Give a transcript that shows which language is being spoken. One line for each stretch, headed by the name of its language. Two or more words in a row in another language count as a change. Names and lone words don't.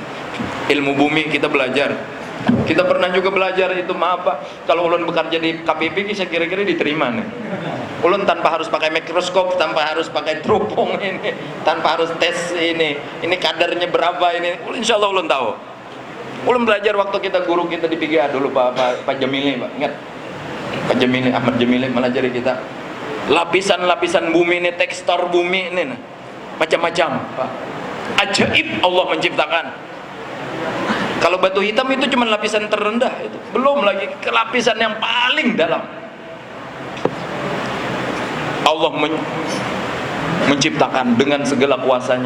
Indonesian: Ilmu bumi kita belajar. Kita pernah juga belajar itu kalau ulun bekerja di KPP saya kira-kira diterima nih. Ulun tanpa harus pakai mikroskop, tanpa harus pakai teropong ini, tanpa harus tes ini kadarnya berapa ini.
Arabic: إن شاء الله
Indonesian: ulun tahu. Ulun belajar waktu guru kita di PGA dulu Pak Jamili, Pak. Ingat? Pak Jamili, Ahmad Jamili melajari kita. Lapisan-lapisan bumi ini, tekstur bumi ini macam-macam, Pak. Ajaib Allah menciptakan. Kalau batu hitam itu cuma lapisan terendah itu, belum lagi ke lapisan yang paling dalam. Allah menciptakan dengan segala kuasanya.